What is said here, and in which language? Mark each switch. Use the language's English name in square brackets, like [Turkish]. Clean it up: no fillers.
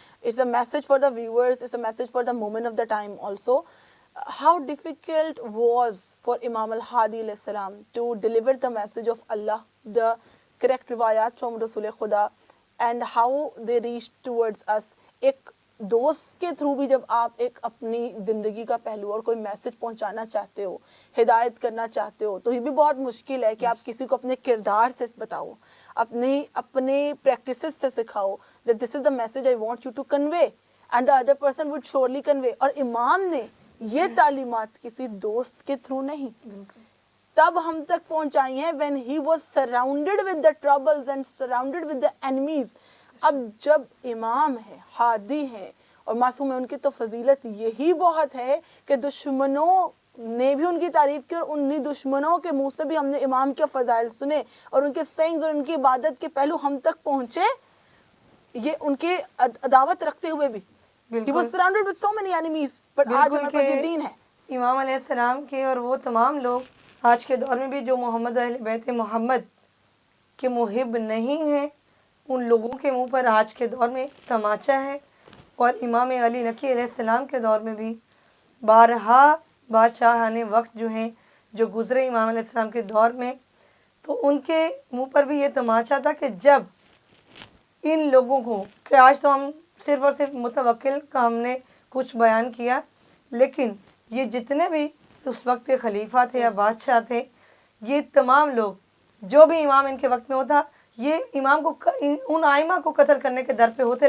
[English] It's a message for the viewers, it's a message for the moment of the time also. How difficult was for Imam al-Hadi alayhi salam to deliver the message of Allah, the correct riwayat from Rasul Khuda, and how they reached towards us. [Urdu] ایک دوست کے through بھی جب آپ ایک اپنی زندگی کا پہلو اور کوئی میسج پہنچانا چاہتے ہو, ہدایت کرنا چاہتے ہو, تو یہ بھی بہت مشکل ہے کہ آپ کسی کو اپنے کردار سے بتاؤ, اپنے پریکٹسز سے سکھاؤ [English] that this is the message I want you to convey, and the other person would surely convey. [Urdu] اور امام نے یہ تعلیمات کسی دوست کے تھرو نہیں, تب ہم تک پہنچائی ہیں [English] when he was surrounded with the troubles and surrounded with the enemies. [Urdu] اب جب امام ہے, ہادی ہے اور معصوم ہے, ان کی تو فضیلت یہی بہت ہے کہ دشمنوں نے بھی ان کی تعریف کی, اور انہی دشمنوں کے منہ سے بھی ہم نے امام کے فضائل سنے, اور ان کے سینگز اور ان کی عبادت کے پہلو ہم تک پہنچے, یہ ان کے عداوت رکھتے ہوئے بھی. [English] He was surrounded with so many enemies, but [Urdu] آج ہمارے پاس یہ دین ہے. امام علیہ السلام کے اور وہ تمام لوگ آج کے دور میں بھی جو محمد اہل بیت محمد کے محب نہیں ہیں, ان لوگوں کے منہ پر آج کے دور میں تماچا ہے. اور امام علی نقی علیہ السلام کے دور میں بھی بارہا بادشاہان وقت جو ہیں جو گزرے امام علیہ السلام کے دور میں, تو ان کے منہ پر بھی یہ تماچا تھا کہ جب ان لوگوں کو, کہ آج تو ہم صرف اور صرف متوکل کا ہم نے کچھ بیان کیا, لیکن یہ جتنے بھی اس وقت کے خلیفہ تھے یا بادشاہ تھے, یہ تمام لوگ جو بھی امام ان کے وقت میں ہوتا, یہ امام کو ان آئمہ کو قتل کرنے کے در پہ ہوتے.